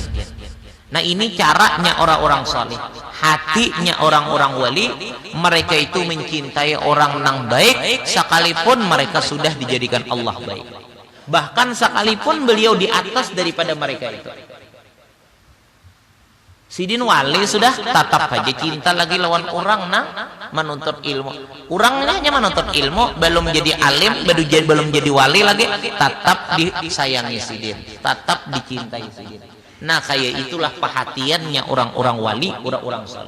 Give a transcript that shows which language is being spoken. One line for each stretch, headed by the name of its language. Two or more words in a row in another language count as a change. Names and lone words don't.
Indonesian: Nah ini caranya orang-orang soleh, hatinya orang-orang wali, mereka itu mencintai orang yang baik sekalipun mereka sudah dijadikan Allah baik. Bahkan sekalipun beliau di atas daripada mereka itu.
Banjar: Sidin wali sudah tetap aja cinta lagi lawan orang nang menuntut ilmu.
Indonesian: Orangnya hanya menuntut ilmu, belum jadi alim, belum jadi wali lagi, tetap disayangi sidin, tetap dicintai sidin. Nah kayak itulah perhatiannya orang-orang wali, orang-orang saleh.